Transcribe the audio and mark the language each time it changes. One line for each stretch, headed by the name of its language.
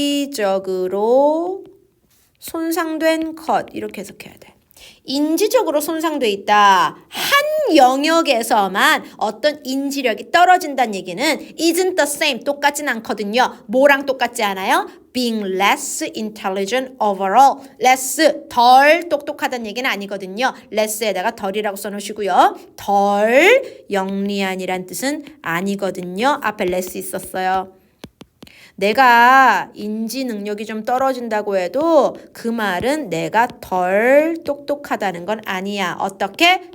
Korean: 인지적으로 손상된 것 이렇게 해석해야 돼. 인지적으로 손상돼 있다. 한 영역에서만 어떤 인지력이 떨어진다는 얘기는
English: isn't the same.
Korean: 똑같진 않거든요. 뭐랑 똑같지 않아요?
English: being less intelligent overall.
Korean: less 덜 똑똑하다는 얘기는 아니거든요. less에다가 덜이라고 써놓으시고요. 덜 영리한이란 뜻은 아니거든요. 앞에 less 있었어요. 내가 인지 능력이 좀 떨어진다고 해도 그 말은 내가 덜 똑똑하다는 건 아니야. 어떻게?